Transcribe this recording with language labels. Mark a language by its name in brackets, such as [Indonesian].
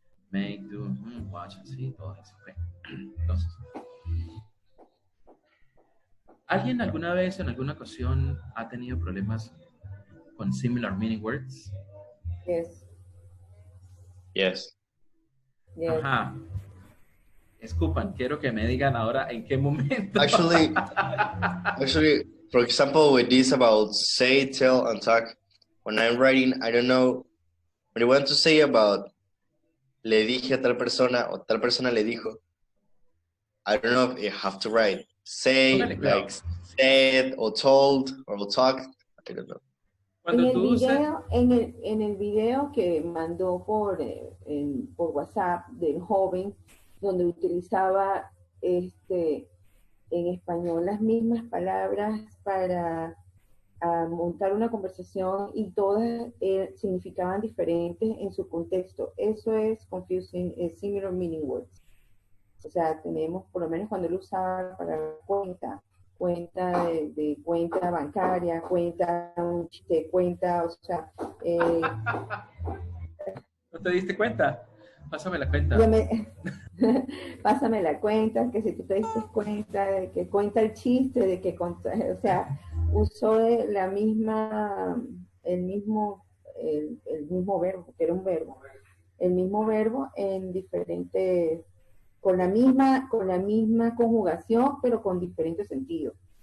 [Spanish] Make, do, watch, así, todas así. Okay. Entonces, ¿alguien alguna vez, en alguna ocasión, ha tenido problemas con similar meaning words? [English] yes. Yes. Yes. Ajá. [Spanish] Escupan, quiero que me digan ahora en qué momento. [English] Actually, for example, with this about say, tell, and talk, when I'm writing, I don't know, when you want to say about [Spanish] le dije a tal persona o tal persona le dijo, [English] I don't know if you have to write say, [Spanish] Póngale cuidado. [English] like said, or told, or talked, I don't know. [Spanish] Cuando tú usas, En el video que mandó por WhatsApp del joven, donde utilizaba en español las mismas palabras para montar una conversación y todas significaban diferentes en su contexto. Eso es [English] confusing, similar meaning words. [Spanish] O sea, tenemos, por lo menos cuando lo usaba para cuenta de cuenta bancaria, cuenta, un chiste, cuenta, o sea, ¿no te diste cuenta? Pásame la cuenta. pásame la cuenta, que si tú te diste cuenta de que cuenta el chiste, de que o sea, usó el mismo verbo, que era un verbo, el mismo verbo en diferentes, con la misma conjugación, pero con diferentes sentidos.